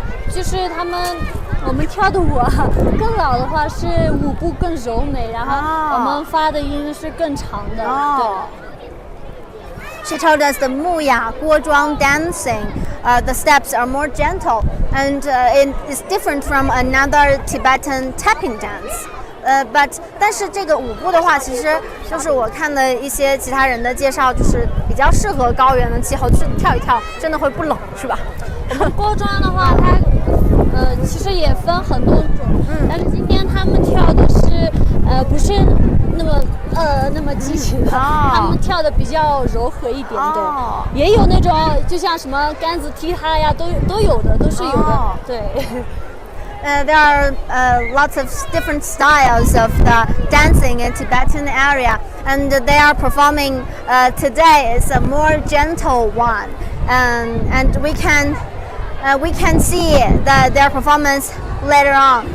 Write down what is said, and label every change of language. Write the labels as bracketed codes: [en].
[zh] 就是他们我们跳的舞啊，更老的话是舞步更柔美，然后我们发的音是更长的。对。 [en] She told us the Muya Guozhuang dancing, the steps are more gentle, and it is different from another Tibetan tapping dance. [zh] 但是这个舞步的话，其实就是我看的一些其他人的介绍，就是比较适合高原的气候，就是跳一跳，真的会不冷，是吧？我们郭庄的话，它其实也分很多种，但是今天他们跳的是不是那么激情的，他们跳的比较柔和一点，对，也有那种就像什么杆子踢踏呀，都有的，都是有的，对。 [en] There are lots of different styles of the dancing in Tibetan area, and they are performing today is a more gentle one, and we can see their performance later on.